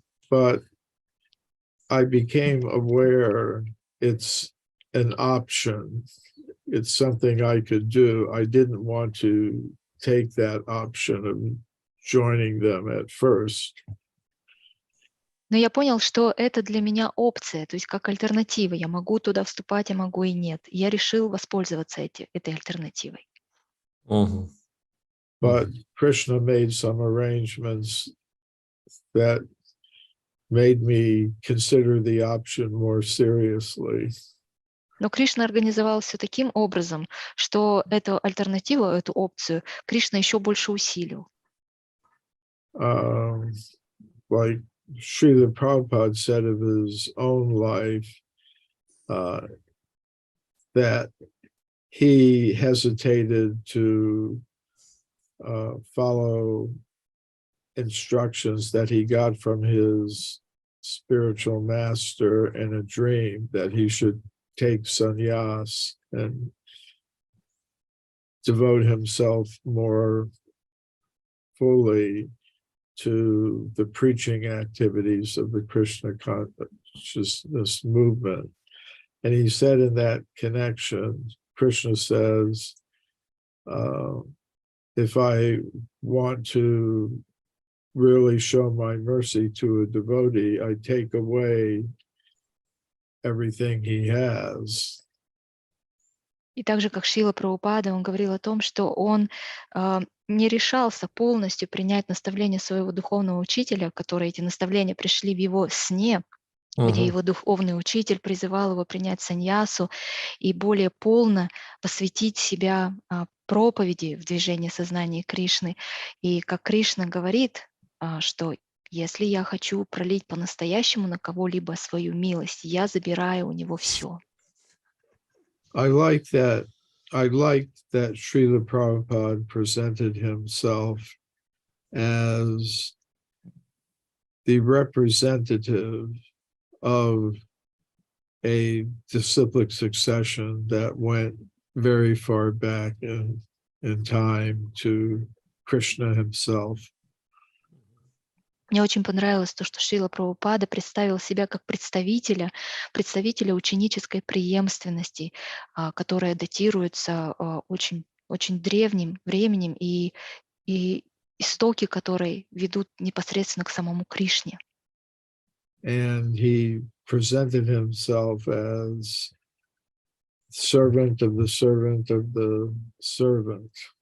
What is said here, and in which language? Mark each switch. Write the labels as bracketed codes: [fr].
[en] But I became aware it's an option. It's something I could do. I didn't want to take that option of joining them at first. [ru] Но я понял, что это для меня опция, то есть как альтернатива. Я могу туда вступать, я могу и нет. Я решил воспользоваться этой альтернативой. [en] But Krishna made some arrangements that made me consider the option more seriously. [ru] Но Кришна организовал все таким образом, что эту альтернативу, эту опцию Кришна еще больше усилил. [en] Like Šrila Prabhupada said of his own life, that he hesitated to follow instructions that he got from his spiritual master in a dream, that he should take sannyas and devote himself more fully to the preaching activities of the Krishna consciousness movement. And he said in that connection, Krishna says, if I want to really show my mercy to a devotee, I take away everything he has. [ru] И так же, как Шрила Прабхупада, он говорил о том, что он не решался полностью принять наставления своего духовного учителя, которые эти наставления пришли в его сне, где его духовный учитель призывал его принять саньясу и более полно посвятить себя проповеди в движении сознания Кришны. И как Кришна говорит, что если я хочу пролить по-настоящему на кого-либо свою милость, я забираю у него все. [en] I like that Srila Prabhupada presented himself as the representative of a disciplic succession that went very far back in time to Krishna himself. [ru] Мне очень понравилось то, что Шрила Прабхупада представил себя как представителя ученической преемственности, которая датируется очень, очень древним временем и истоки которой ведут непосредственно к самому Кришне. [en] And he presented himself as servant of the servant of the servant.